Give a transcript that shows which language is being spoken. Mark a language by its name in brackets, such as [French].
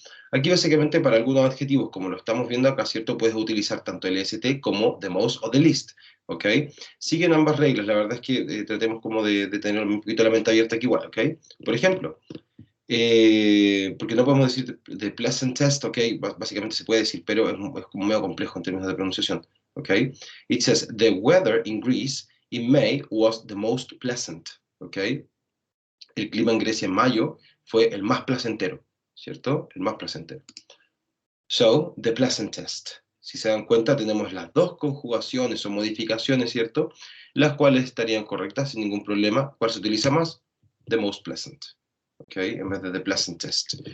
[Spanish] Aquí básicamente para algunos adjetivos, como lo estamos viendo acá, ¿cierto? Puedes utilizar tanto el est como the most o the least, ¿ok? Siguen ambas reglas, la verdad es que tratemos como de tener un poquito la mente abierta aquí igual, ¿ok? Por ejemplo, porque no podemos decir [English] the pleasant test, [Spanish] ¿ok? Básicamente se puede decir, pero es como medio complejo en términos de pronunciación, ¿ok? [English] It says, the weather in Greece in May was the most pleasant, ¿ok? [Spanish] El clima en Grecia en mayo fue el más placentero, ¿cierto? El más placentero. [English] So, the pleasant test. [Spanish] Si se dan cuenta, tenemos las dos conjugaciones o modificaciones, ¿cierto? Las cuales estarían correctas sin ningún problema. ¿Cuál se utiliza más? [English] The most pleasant. [Spanish] ¿Ok? En vez de [English] the pleasant test.